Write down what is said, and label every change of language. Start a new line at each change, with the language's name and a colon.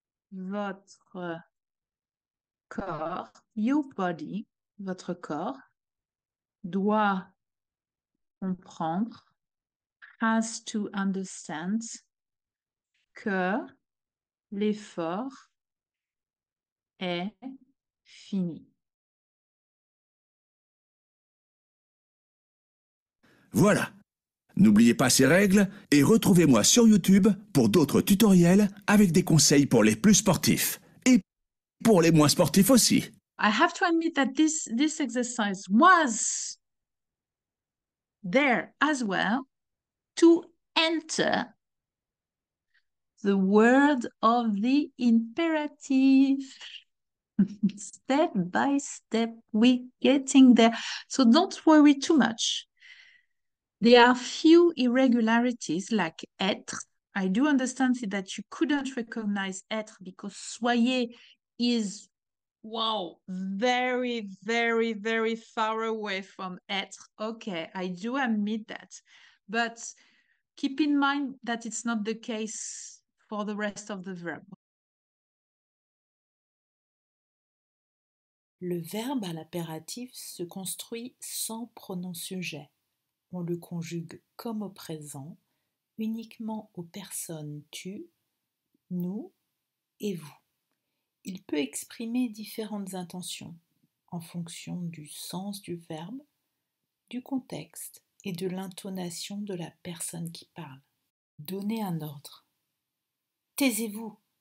French: Votre corps,
English: your body,
French: votre corps doit comprendre,
English: has to understand,
French: que l'effort est fini. Voilà. N'oubliez pas ces règles et retrouvez-moi sur YouTube pour d'autres tutoriels avec des conseils pour les plus sportifs et pour les moins sportifs aussi.
English: I have to admit that this exercise was there as well to enter the word of the imperative. Step by step, we're getting there. So don't worry too much. There are few irregularities like être. I do understand that you couldn't recognize être because soyez is, wow, very, very, very far away from être. Okay, I do admit that. But keep in mind that it's not the case for the rest of the verb.
French: Le verbe à l'impératif se construit sans pronom sujet. On le conjugue comme au présent, uniquement aux personnes tu, nous et vous. Il peut exprimer différentes intentions en fonction du sens du verbe, du contexte et de l'intonation de la personne qui parle. Donner un ordre. Taisez-vous.